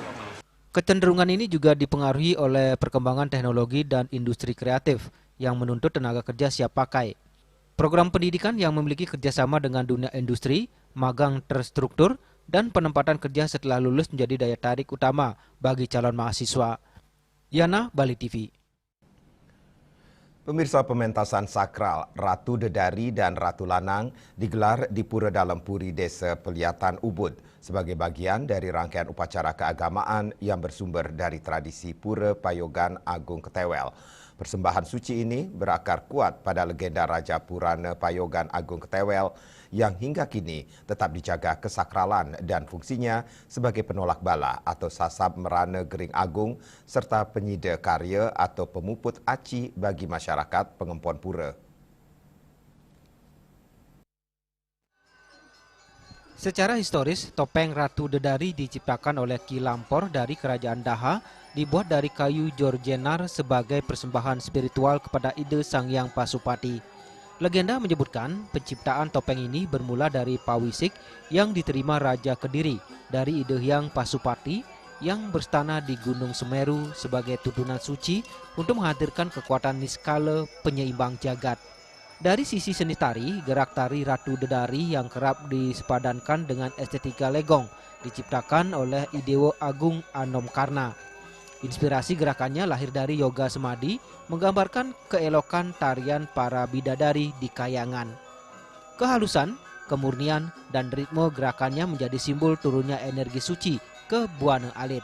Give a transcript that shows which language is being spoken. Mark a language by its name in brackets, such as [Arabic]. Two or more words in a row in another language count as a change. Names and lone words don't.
[Indonesian] Kecenderungan ini juga dipengaruhi oleh perkembangan teknologi dan industri kreatif yang menuntut tenaga kerja siap pakai. Program pendidikan yang memiliki kerjasama dengan dunia industri, magang terstruktur, dan penempatan kerja setelah lulus menjadi daya tarik utama bagi calon mahasiswa. Yana, Bali TV. Pemirsa, pementasan sakral Ratu Dedari dan Ratu Lanang digelar di Pura Dalam Puri Desa Peliatan Ubud sebagai bagian dari rangkaian upacara keagamaan yang bersumber dari tradisi Pura Payogan Agung Ketewel. Persembahan suci ini berakar kuat pada legenda Raja Purana Payogan Agung Ketewel yang hingga kini tetap dijaga kesakralan dan fungsinya sebagai penolak bala atau sasab merana gering agung serta penyida karya atau pemuput aci bagi masyarakat Pengempon Pura. Secara historis, topeng Ratu Dedari diciptakan oleh Ki Lampor dari Kerajaan Daha, dibuat dari kayu jorjenar sebagai persembahan spiritual kepada ide Sang Hyang Pasupati. Legenda menyebutkan penciptaan topeng ini bermula dari pawisik yang diterima Raja Kediri dari ide Hyang Pasupati yang berstana di Gunung Semeru sebagai tuntunan suci untuk menghadirkan kekuatan niskala penyeimbang jagat. Dari sisi seni tari, gerak tari Ratu Dedari yang kerap disepadankan dengan estetika legong diciptakan oleh Idewo Agung Anom Karna. Inspirasi gerakannya lahir dari yoga semadi, menggambarkan keelokan tarian para bidadari di kayangan. Kehalusan, kemurnian, dan ritme gerakannya menjadi simbol turunnya energi suci ke Buana Alit.